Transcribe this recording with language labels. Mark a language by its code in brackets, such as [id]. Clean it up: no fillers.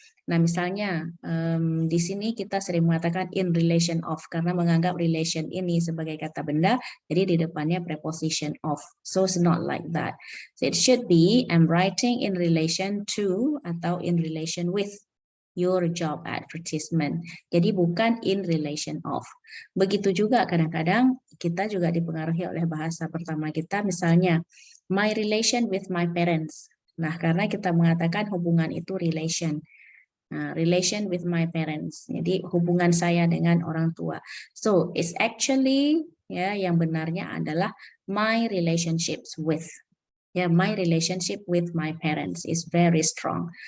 [id] Nah, misalnya di sini kita sering mengatakan in relation of karena menganggap relation ini sebagai kata benda, jadi di depannya preposition of. [en] So it's not like that. So it should be I'm writing in relation to [id] atau [en] in relation with your job advertisement. [id] Jadi bukan in relation of. Begitu juga kadang-kadang kita juga dipengaruhi oleh bahasa pertama kita, misalnya [en] my relation with my parents. [id] Nah, karena kita mengatakan hubungan itu relation. [en] Nah, relation with my parents. [id] Jadi hubungan saya dengan orang tua. [en] So it's actually [id] yang benarnya adalah [en] my relationships with. Ya, my relationship with my parents is very strong.